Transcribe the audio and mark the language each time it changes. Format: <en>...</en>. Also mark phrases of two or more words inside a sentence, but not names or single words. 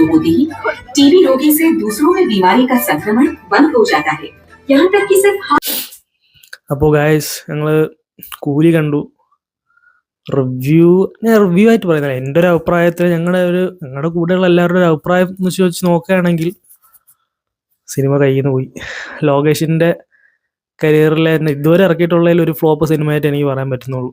<hi>होते ही टीबी रोगी से दूसरों में बीमारी का संक्रमण बंद हो जाता है। यहाँ तक कि सिर्फ</hi> <ml>അപ്പോൾ ഗായ്സ് ഞങ്ങള് കൂലി കണ്ടു. ഞാൻ റിവ്യൂ ആയിട്ട് പറയുന്നില്ല, എൻ്റെ ഒരു അഭിപ്രായത്തിൽ ഞങ്ങളുടെ കൂടെയുള്ള എല്ലാവരുടെ ഒരു അഭിപ്രായം എന്ന് വെച്ച് നോക്കുകയാണെങ്കിൽ സിനിമ കയ്യിൽ നിന്ന് പോയി. ലോകേഷിൻ്റെ കരിയറിലെ ഇതുവരെ ഇറക്കിയിട്ടുള്ളതിൽ ഒരു ഫ്ലോപ്പ് സിനിമയായിട്ട് എനിക്ക് പറയാൻ പറ്റുന്നുള്ളൂ.</ml>